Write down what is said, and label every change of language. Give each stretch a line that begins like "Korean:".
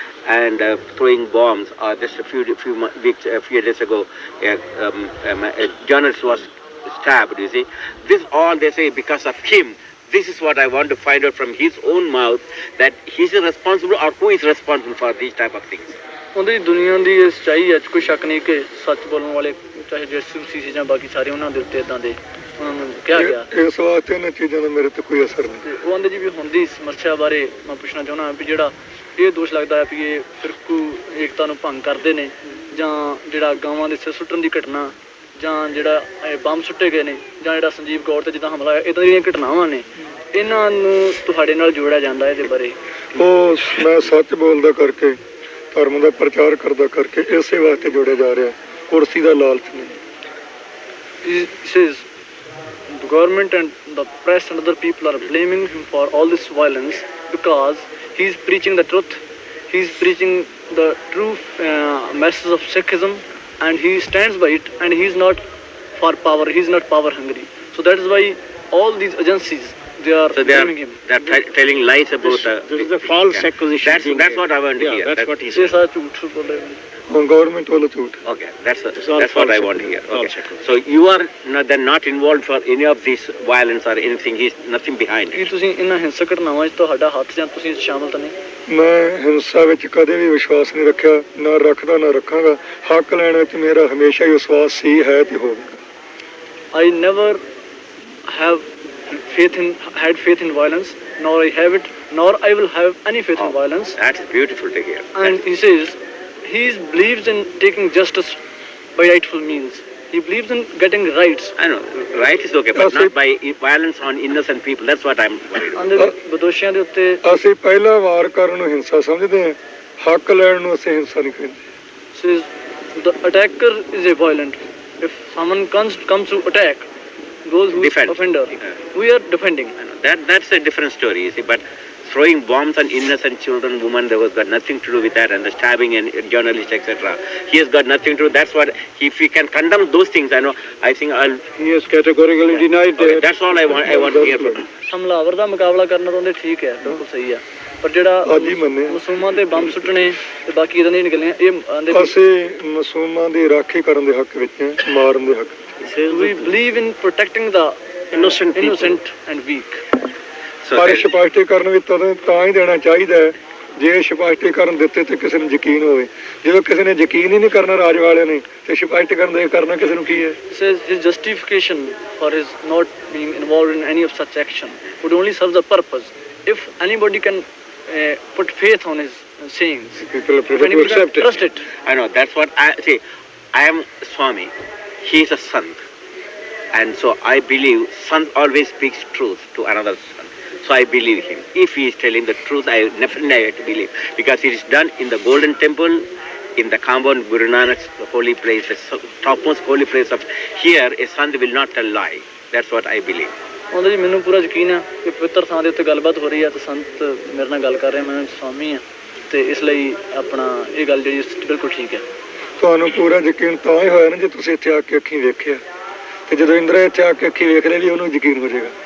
English: And throwing bombs. Just a few days ago, a journalist was stabbed. You see, this all they say because of him. This is what I want to find out from his own mouth, that he's responsible or who is responsible for these type of things.
Punjabi: ਉਹਦੀ ਦੁਨੀਆ ਦੀ ਸੱਚਾਈ ਹੈ, ਕੋਈ ਸ਼ੱਕ ਨਹੀਂ ਕਿ ਸੱਚ ਬੋਲਣ ਵਾਲੇ ਚਾਹੇ ਜੇਸੂ ਸੀ ਜਾਂ ਬਾਕੀ ਸਾਰੇ ਉਹਨਾਂ ਦੇ ਉੱਤੇ ਇਦਾਂ ਦੇ ਉਹਨਾਂ ਨੂੰ ਕਿਹਾ ਗਿਆ। ਇਸ ਵਾਸਤੇ ਇਹਨਾਂ ਚੀਜ਼ਾਂ ਦਾ ਮੇਰੇ ਤੇ ਕੋਈ ਅਸਰ ਨਹੀਂ। ਉਹ ਆਂਦੇ ਜੀ ਵੀ ਹੁਣ ਦੀ ਸਮੱਸਿਆ ਬਾਰੇ ਮੈਂ ਪੁੱਛਣਾ ਚਾਹੁੰਦਾ ਵੀ ਜਿਹੜਾ ਇਹ ਦੋਸ਼ ਲੱਗਦਾ ਹੈ ਵੀ ਇਹ ਫਿਰਕੂ ਏਕਤਾ ਨੂੰ ਭੰਗ ਕਰਦੇ ਨੇ, ਜਾਂ ਜਿਹੜਾ ਗਾਵਾਂ ਦੇ ਸਿਰ ਸੁੱਟਣ ਦੀ ਘਟਨਾ, ਜਾਂ ਜਿਹੜਾ ਬੰਬ ਸੁੱਟੇ ਗਏ ਨੇ, ਜਾਂ ਜਿਹੜਾ ਸੰਜੀਵ ਕੌਰ ਤੇ ਜਿੱਦਾਂ ਹਮਲਾ ਹੋਇਆ, ਇੱਦਾਂ ਦੀਆਂ ਘਟਨਾਵਾਂ ਨੇ, ਇਹਨਾਂ ਨੂੰ ਤੁਹਾਡੇ ਨਾਲ ਜੋੜਿਆ ਜਾਂਦਾ ਇਹਦੇ ਬਾਰੇ? ਉਹ ਮੈਂ ਸੱਚ ਬੋਲਦਾ ਕਰਕੇ, ਧਰਮ ਦਾ ਪ੍ਰਚਾਰ ਕਰਦਾ ਕਰਕੇ ਇਸੇ ਵਾਸਤੇ ਜੋੜਿਆ ਜਾ ਰਿਹਾ, ਕੁਰਸੀ ਦਾ ਲਾਲਚ ਨਹੀਂ।
English: The government and the press and other people are blaming him for all this violence because he is preaching the truth, he is preaching the true message of Sikhism, and he stands by it, and he is not for power, he is not power hungry. So that is why all these agencies, they are blaming him. They are telling lies about this is a false accusation. That's what I want to hear. That's what he said. Government will do it. Okay, that's what I want to hear. Okay. So you are not involved for any of this violence or anything. He's nothing behind
Punjabi: Ki
English: it.
Punjabi: ਤੁਸੀਂ ਇਹਨਾਂ ਹਿੰਸਕ ਘਟਨਾਵਾਂ 'ਚ ਤੁਹਾਡਾ ਹੱਥ ਜਾਂ ਤੁਸੀਂ ਸ਼ਾਮਲ ਤਾਂ ਨਹੀਂ? ਮੈਂ ਹਿੰਸਾ ਵਿੱਚ ਕਦੇ ਵੀ ਵਿਸ਼ਵਾਸ ਨਹੀਂ ਰੱਖਿਆ, ਨਾ ਰੱਖਦਾ ਨਾ ਰੱਖਾਂਗਾ। ਹੱਕ ਲੈਣ ਵਿੱਚ ਮੇਰਾ ਹਮੇਸ਼ਾ ਹੀ ਵਿਸ਼ਵਾਸ ਸੀ, ਹੈ ਤੇ ਹੋਵੇਗਾ।
English: I never have had faith in violence, nor I have it, nor I will have any faith in violence. That's beautiful to hear. And he says he believes in taking justice by rightful means. He believes in getting rights. I know, right is okay, but not by violence on innocent people. That's what I'm worried about.
Punjabi: ਬਦੋਸ਼ੀਆਂ ਦੇ ਉੱਤੇ ਅਸੀਂ ਪਹਿਲਾ ਵਾਰ ਕਰਨ ਨੂੰ ਹਿੰਸਾ ਸਮਝਦੇ ਹਾਂ, ਹੱਕ ਲੈਣ ਨੂੰ ਅਸੀਂ ਹਿੰਸਾ ਨਹੀਂ ਕਹਿੰਦੇ।
English: says the attacker is a violent. If someone comes to attack those who Defend. offender, we are defending. I know. That's a different story, you see, but throwing bombs on innocent children, women, there was got nothing to do with that, and the stabbing and journalists, etc. He has got nothing to do. That's what, if we can condemn those things, I think He has categorically denied okay, that's all I want to hear from him.
Punjabi: ਹਮਲਾਵਰ ਦਾ ਮੁਕਾਬਲਾ ਕਰਨਾ ਤਾਂ ਉਹਦੇ ਠੀਕ ਹੈ, ਬਿਲਕੁਲ ਸਹੀ ਹੈ, ਪਰ ਜਿਹੜਾ ਮਾਸੂਮਾਂ ਤੇ ਬੰਬ ਸੁੱਟਣੇ ਤੇ ਬਾਕੀ ਇਦਾਂ ਦੀਆਂ ਨਿਕਲੀਆਂ, ਇਹ ਅਸੀਂ ਮਾਸੂਮਾਂ ਦੀ ਰਾਖੀ ਕਰਨ ਦੇ ਹੱਕ ਵਿੱਚ ਹਾਂ, ਮਾਰਨ ਦੇ ਹੱਕ।
English: We believe in protecting the innocent and weak.
Punjabi: ਪਰ ਸਪਸ਼ਟੀਕਰਨ ਵੀ ਤਾਂ ਹੀ ਦੇਣਾ ਚਾਹੀਦਾ ਹੈ ਜੇ ਸਪਸ਼ਟੀਕਰਨ ਦਿੱਤੇ ਤੇ ਕਿਸੇ ਨੂੰ ਯਕੀਨ ਹੋਵੇ। ਜਦੋਂ ਕਿਸੇ ਨੇ ਯਕੀਨ ਹੀ ਨਹੀਂ ਕਰਨਾ ਰਾਜ ਵਾਲਿਆਂ ਨੇ, ਤੇ ਸਪਸ਼ਟੀਕਰਨ ਦੇ ਕਰਨਾ ਕਿਸੇ ਨੂੰ ਕੀ ਹੈ?
English: Says his justification for his not being involved in any of such action would only serve the purpose if anybody can put faith on his sayings. People are prepared to accept trust it. I know, that's what I see. I am Swami. He is a sant. And so I believe sant always speaks truth to another sant. So I believe him. If he is telling the truth, I definitely have to believe. Because it is done in the Golden Temple, in the compound Guru Nanak's holy place, the topmost holy place of here, a sant will not tell lie. That's what I believe.
Punjabi: ਉਹਦਾ ਜੀ ਮੈਨੂੰ ਪੂਰਾ ਯਕੀਨ ਹੈ ਕਿ ਪਵਿੱਤਰ ਥਾਂ ਦੇ ਉੱਤੇ ਗੱਲਬਾਤ ਹੋ ਰਹੀ ਹੈ ਤੇ ਸੰਤ ਮੇਰੇ ਨਾਲ ਗੱਲ ਕਰ ਰਹੇ, ਮੈਂ ਸਵਾਮੀ ਹਾਂ, ਤੇ ਇਸ ਲਈ ਆਪਣਾ ਇਹ ਗੱਲ ਜਿਹੜੀ ਬਿਲਕੁਲ ਠੀਕ ਹੈ। ਤੁਹਾਨੂੰ ਪੂਰਾ ਯਕੀਨ ਤਾਂ ਹੀ ਹੋਇਆ ਨਾ ਜੇ ਤੁਸੀਂ ਇੱਥੇ ਆ ਕੇ ਅੱਖੀਂ ਵੇਖਿਆ, ਤੇ ਜਦੋਂ ਇੰਦਰਾ ਇੱਥੇ ਆ ਕੇ ਅੱਖੀਂ ਵੇਖ ਲਿਆ ਵੀ ਉਹਨੂੰ ਯਕੀਨ ਹੋ ਜਾਏਗਾ।